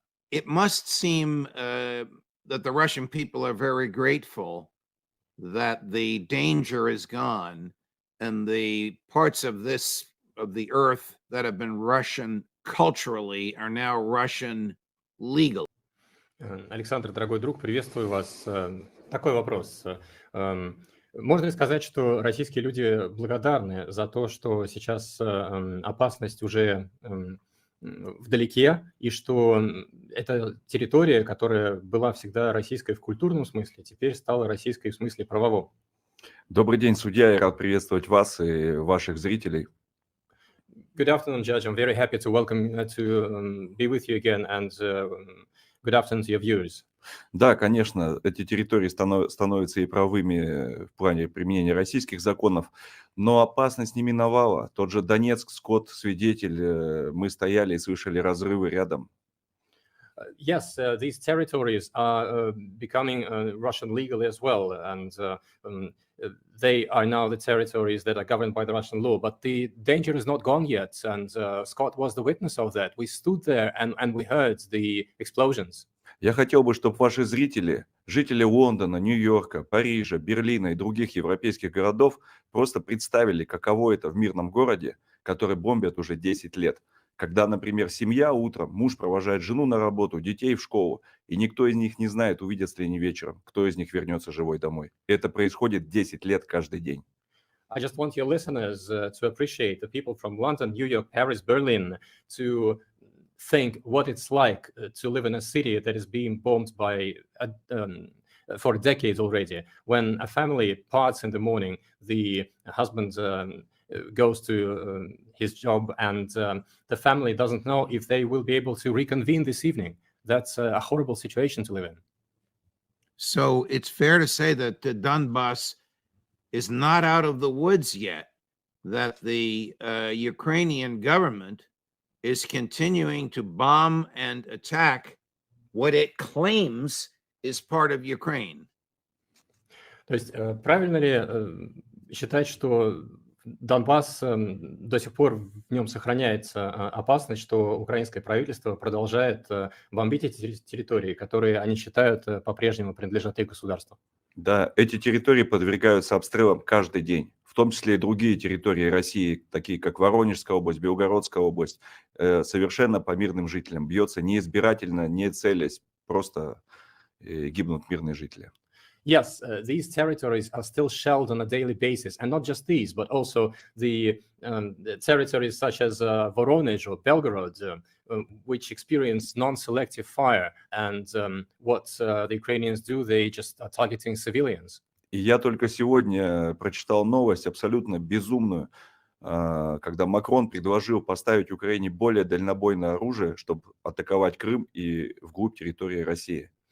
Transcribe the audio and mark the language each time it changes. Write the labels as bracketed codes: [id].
[en] It must seem that the Russian people are very grateful that the danger is gone and the parts of the earth that have been Russian culturally are now Russian legal. [ru] Александр, дорогой друг, приветствую вас. Такой вопрос. Можно ли сказать, что российские люди благодарны за то, что сейчас опасность уже вдалеке, и что эта территория, которая была всегда российской в культурном смысле, теперь стала российской в смысле правовом? Добрый день, судья. Я рад приветствовать вас и ваших зрителей. [en] Good afternoon, Judge. I'm very happy to welcome to be with you again, and good afternoon to your viewers. [ru] Да, конечно, эти территории становятся и правыми в плане применения российских законов, но опасность не миновала. Тот же Донецк, Скотт, свидетель, мы стояли и слышали разрывы рядом. [en] Yes, these territories are becoming Russian legally as well, and they are now the territories that are governed by the Russian law. But the danger is not gone yet, and Scott was the witness of that. We stood there and we heard the explosions. [ru] Я хотел бы, чтобы ваши зрители, жители Лондона, Нью-Йорка, Парижа, Берлина и других европейских городов просто представили, каково это в мирном городе, который бомбят уже 10 лет. Когда, например, семья утром, муж провожает жену на работу, детей в школу, и никто из них не знает, увидятся ли они вечером, кто из них вернется живой домой. Это происходит 10 лет каждый день. [en] I just want your listeners to appreciate the people from London, New York, Paris, Berlin, to think what it's like to live in a city that is being bombed by for decades already. When a family parts in the morning, the husband goes to his job, and the family doesn't know if they will be able to reconvene this evening. That's a horrible situation to live in. So it's fair to say that the Donbass is not out of the woods yet, that the Ukrainian government is continuing to bomb and attack what it claims is part of Ukraine. [ru] То есть правильно ли считать, что Донбасс до сих пор в нем сохраняется опасность, что украинское правительство продолжает бомбить эти территории, которые они считают по-прежнему принадлежат их государству? Да, эти территории подвергаются обстрелам каждый день, в том числе и другие территории России, такие как Воронежская область, Белгородская область, совершенно по мирным жителям. Бьется не избирательно, не целясь, просто гибнут мирные жители. [en] Yes, these territories are still shelled on a daily basis, and not just these, but also the territories such as Voronezh or Belgorod, which experience non-selective fire. And what the Ukrainians do, they just are targeting civilians. [ru] И я только сегодня прочитал новость абсолютно безумную, когда Макрон предложил поставить Украине более дальнобойное оружие, чтобы атаковать Крым и вглубь территории России.